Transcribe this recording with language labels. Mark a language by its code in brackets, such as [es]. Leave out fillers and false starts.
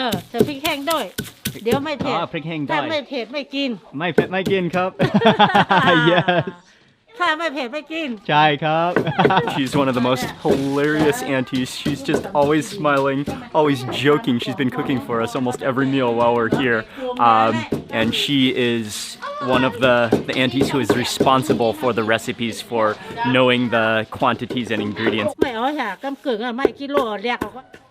[th] ใส่พริกแห้งด้วยเดี๋ยวไม่เผ็ด พริกแห้งด้วย ถ้าไม่เผ็ดไม่กิน ไม่เผ็ดไม่กินครับ [en] Yes [th] ถ้าไม่เผ็ดไม่กิน ใช่ครับ [en] She's one of the most hilarious aunties. She's just always smiling, always joking. She's been cooking for us almost every meal while we're here, and she is one of the aunties who is responsible for the recipes, for knowing the quantities and ingredients. [th] ไม่เอาค่ะกำกึ่งอ่ะไม่กิโลเรียกเขาก็